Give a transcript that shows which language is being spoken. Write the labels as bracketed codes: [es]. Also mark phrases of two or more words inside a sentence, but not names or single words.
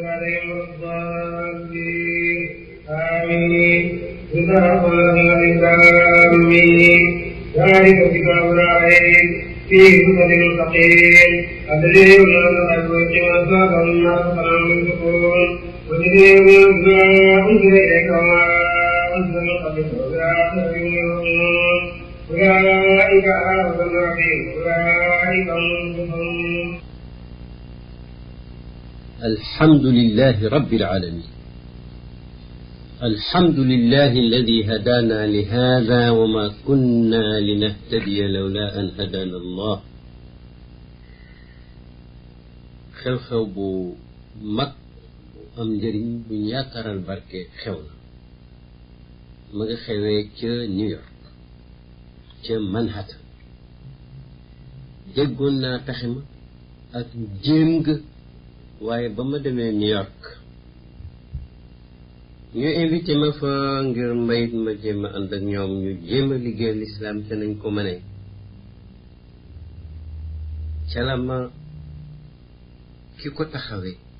[ar] عليهم ولا الضالين آمين صراط الذين آمين ذلك كتاب لا ريب فيه هدى للمتقين الذين يؤمنون بالغيب ويقيمون الصلاة ومما رزقناهم ينفقون والذين يؤمنون بما أنزل إليك وما أنزل من قبلك وبالآخرة هم يوقنون أولئك على هدى من ربهم أولئك هم المفلحون. الحمد لله رب العالمين. الحمد لله الذي هدانا لهذا وما كنا لنهتدي لولا أن هدانا الله. [wo] xew-xew bu mag bu am njëriñ bu ñu yaakaaral barke xew na ma nga xewee ca New York ca Manhattan. déggoon naa taxe ma ak jéem nga waaye ba ma demee New York ñu invité ma fa ngir mayit ma jéem a ànd ak ñoom ñu jéem a liggéey lislaam te nañ ko mënee ca la ma ki ko taxawee